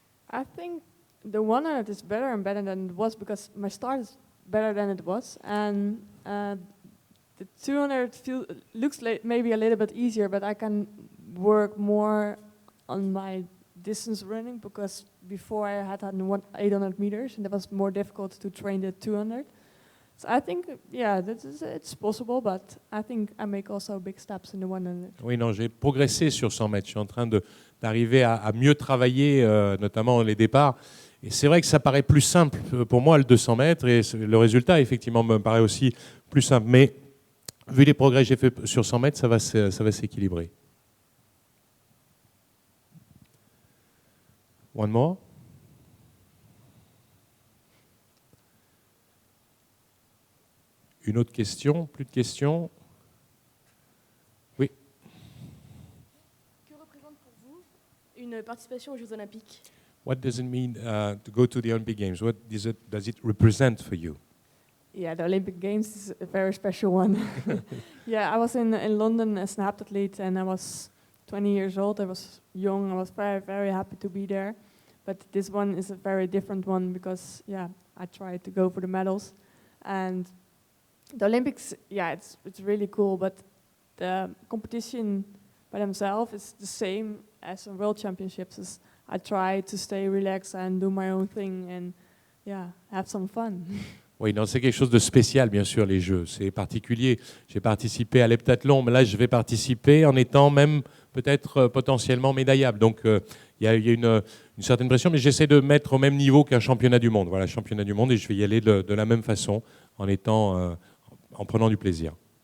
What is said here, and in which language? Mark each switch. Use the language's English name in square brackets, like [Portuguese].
[English] I think the 100 is better and better than it was because my start is better than it was, and the 200 looks maybe a little bit easier, but I can work more on my distance running because before I had 800 meters and it was more difficult to train the 200. So I think, yeah, it's possible, but I think I make also big steps in the 100. [French] Oui, non, j'ai progressé sur 100 mètres. Je suis en train d'arriver à mieux travailler, notamment les départs. Et c'est vrai que ça paraît plus simple pour moi, le 200 mètres, et le résultat, effectivement, me paraît aussi plus simple. Mais vu les progrès que j'ai fait sur 100 mètres, ça va s'équilibrer. [English] One more. [French] Une autre question? Plus de questions? Oui. Que représente pour vous une participation aux Jeux Olympiques? [English] What does it mean to go to the Olympic Games? What does it represent for you? Yeah, the Olympic Games is a very special one. Yeah, I was in London as an heptathlete and I was 20 years old. I was young. I was very, very happy to be there. But this one is a very different one because, yeah, I tried to go for the medals. And the Olympics, yeah, it's really cool, but the competition by themselves is the same as a World Championships. I try to stay relaxed and do my own thing and, yeah, have some fun. [French] Oui, non, c'est quelque chose de spécial, bien sûr, les Jeux. C'est particulier. J'ai participé à l'heptathlon, mais là, je vais participer en étant même peut-être potentiellement médaillable. Donc, il y a une certaine pression, mais j'essaie de mettre au même niveau qu'un championnat du monde. Voilà, championnat du monde, et je vais y aller de la même façon, en prenant du plaisir.